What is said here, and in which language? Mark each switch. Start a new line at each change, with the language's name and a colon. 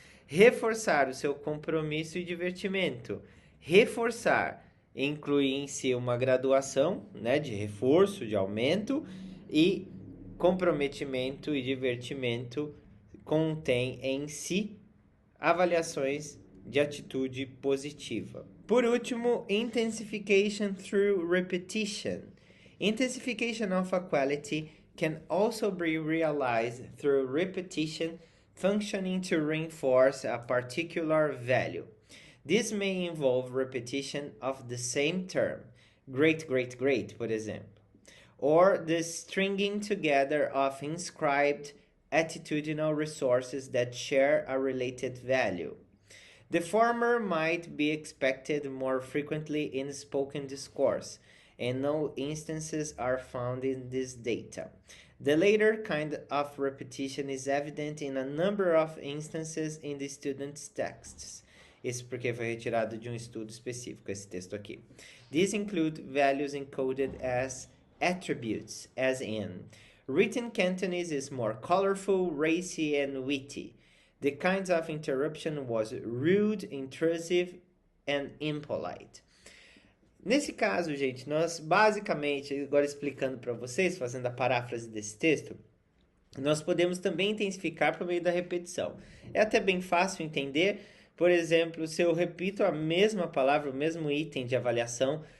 Portuguese: Reforçar o seu compromisso e divertimento. Reforçar inclui em si uma graduação, né, de reforço, de aumento, e comprometimento e divertimento contém em si avaliações de atitude positiva. Por último,
English: intensification through repetition. Intensification of a quality can also be realized through repetition, functioning to reinforce a particular value. This may involve repetition of the same term, great, great, great,
Portuguese: por exemplo,
English: or the stringing together of inscribed attitudinal resources that share a related value. The former might be expected more frequently in spoken discourse, and no instances are found in this data. The latter kind of repetition is evident in a number of instances in the student's texts.
Portuguese: Isso porque foi retirado de um estudo específico, esse texto aqui.
English: These include values encoded as attributes, as in, written Cantonese is more colorful, racy, and witty. The kinds of interruption was rude, intrusive, and impolite.
Portuguese: Nesse caso, gente, nós basicamente, agora explicando para vocês, fazendo a paráfrase desse texto, nós podemos também intensificar por meio da repetição. É até bem fácil entender, por exemplo, se eu repito a mesma palavra, o mesmo item de avaliação